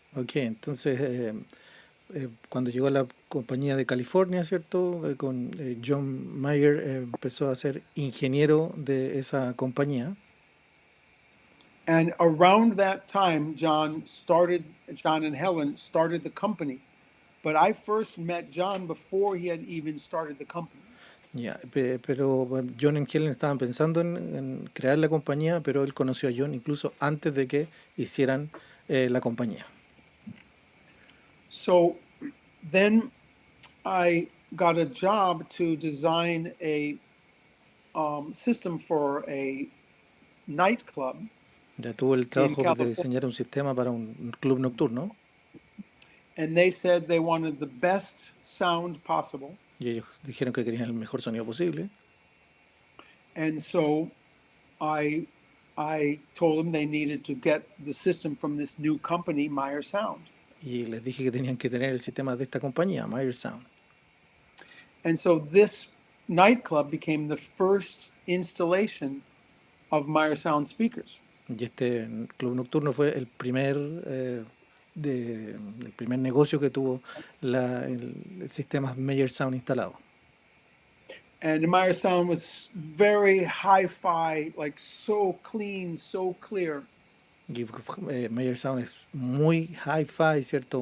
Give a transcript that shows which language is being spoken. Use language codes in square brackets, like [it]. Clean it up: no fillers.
[es] Ok, entonces cuando llegó a la compañía de California, ¿cierto? Con John Mayer empezó a ser ingeniero de esa compañía. [en] And around that time, John and Helen started the company. But I first met John before he had even started the company. [es] Ya, pero bueno, John y Helen estaban pensando en crear la compañía, pero él conoció a John incluso antes de que hicieran la compañía. [en] So then I got a job to design a system for a nightclub [es] Ya tuvo el [en] in [es] trabajo de [en] California. [es] diseñar un sistema para un club nocturno [en] And they said they wanted the best sound possible. [es] y ellos dijeron que querían el mejor sonido posible. [en] And so I told them they needed to get the system from this new company, Meyer Sound. [es] Y les dije que tenían que tener el sistema de esta compañía, Meyer Sound. [en] And so this nightclub became the first installation of Meyer Sound speakers. [es] Y este club nocturno fue el primer negocio que tuvo el sistema Meyer Sound instalado. [en] And the Meyer Sound was very hi-fi, like so clean, so clear. [es] Y Meyer Sound es muy hi-fi, ¿cierto?